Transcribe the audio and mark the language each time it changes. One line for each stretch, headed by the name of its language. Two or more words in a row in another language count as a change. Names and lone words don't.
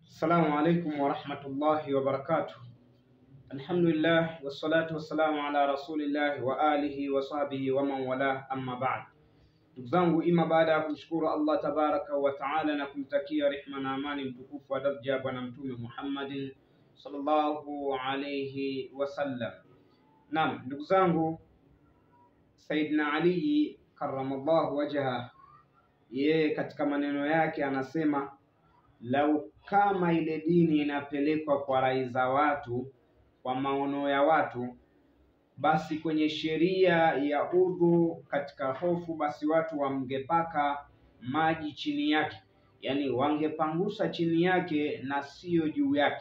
Arabic: السلام عليكم ورحمة الله وبركاته. الحمد لله والصلاة والسلام على رسول الله وعلى آله وصحبه ومن والاه، أما بعد.
Swahili: Ndugu zangu, ima baada ya kumshukuru Allah
Arabic: تبارك وتعالى
Swahili: na kumtakia rehma na amani mtukufu wa daraja Bwana Mtume Muhammadin
Arabic: صلى الله عليه وسلم.
Swahili: Naam, ndugu zangu, Sayyidina Ali
Arabic: كرم الله وجه,
Swahili: yeye katika maneno yake anasema, lau kama ile dini inapelekwa kwa rai za watu, kwa maono ya watu, basi kwenye sheria ya udhu katika hofu, basi watu wangepaka maji chini yake, yani wangepangusa chini yake na sio juu yake.